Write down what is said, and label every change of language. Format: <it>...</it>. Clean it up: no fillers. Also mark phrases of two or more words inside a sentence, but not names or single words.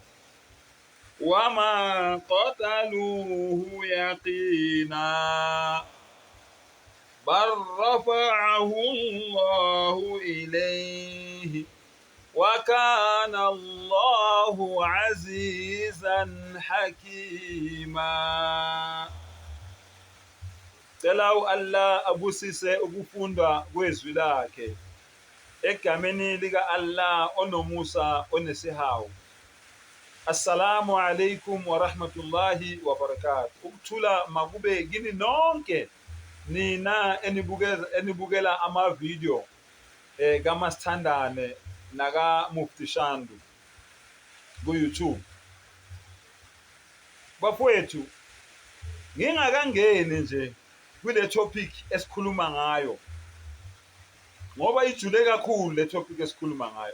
<ar>وما قتلوه يقينا بل رفعه الله إليه وكان الله عزيزا حكيما.</ar> <zu>Cela Allah abusise ukufundwa kwezwi lakhe egameni lika Allah onomusa onesihawu.</zu> <ar>السلام عليكم ورحمة الله وبركاته.</ar> <zu>Ukuthula makube kini nonke nina enibukela ama-video kaMasithandane naka Mufti Shandu ku-YouTube. Bafowethu, ngingakangeni nje kule topic esikhuluma ngayo ngoba ijule kakhulu le topic esikhuluma ngayo.</zu>